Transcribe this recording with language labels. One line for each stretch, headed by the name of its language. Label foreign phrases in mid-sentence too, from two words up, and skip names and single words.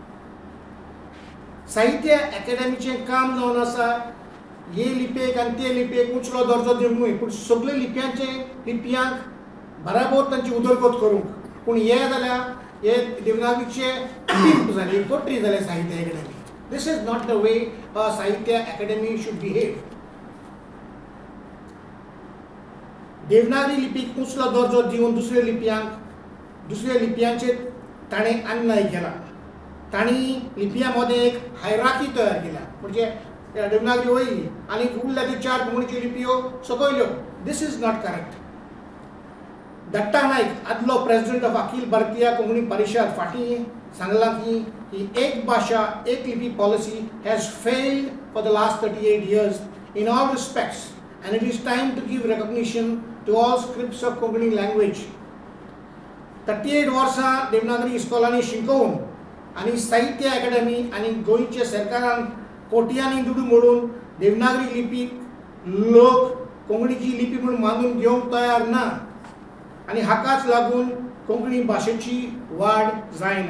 Konkani: साहित्य अकादमीचें काम जावन आसा हे लिपयेक आनी ते लिपयेक उंचलो दर्जो दिवंक न्हय, पूण सगळे लिपयांक बराबर तांची उदरगत करूंक. पूण हे जाल्यार हे देवनागरीचे पिंप जाले, पोट्री जाले साहित्य अकादमी.
English: this is not the way Sahitya Akademi should behave.
Konkani: देवनागरी लिपीक उंचलो दर्जो दिवन दुसऱ्या लिपयांचेर ताणें अन्याय केला. तांणी लिपयांमध्ये एक हायरार्की तयार केल्या, म्हणजे देवनागरी वयली आनी उरल्या ती 4 कोंकणीच्यो लिपयो सकयल्यो.
English: this is not correct.
Konkani: दत्ता नायक आदलो प्रेसिडेंट ऑफ अखिल भारतीय कोंकणी परिशद फाटीं सांगलां की ही एक भाशा एक लिपी
English: policy has failed for the last 38 years in all respects and it is time to give recognition to all scripts of Konkani language.
Konkani: 38 वर्सां देवनागरी इस्कॉलांनी शिकवून आनी साहित्य अकादमी आनी गोंयच्या सरकारान कोट्यांनी दुडू मोडून देवनागरी लिपीक लोक कोंकणीची लिपी म्हणून मानून घेवंक तयार ना आनी हाकाच लागून कोंकणी भाशेची वाड जायना.